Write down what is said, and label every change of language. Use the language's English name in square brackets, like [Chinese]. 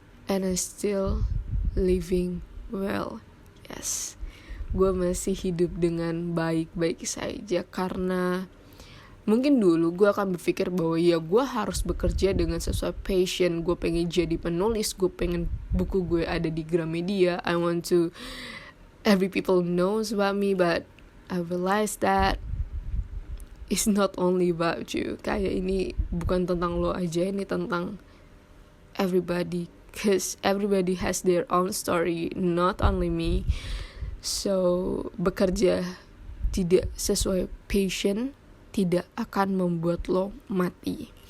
[English] And I still living well. Yes, [Indonesian] gue masih hidup dengan baik-baik saja. Karena mungkin dulu gue akan berpikir bahwa ya gue harus bekerja dengan sesuai passion. Gue pengen jadi penulis, gue pengen buku gue ada di Gramedia. [English] I want to every people knows about me. But I realized that it's not only about you. [Indonesian] Kayak ini bukan tentang lo aja, ini tentang everybody. [English] Cause everybody has their own story, not only me. [Indonesian] So, bekerja tidak sesuai passion tidak akan membuat lo mati.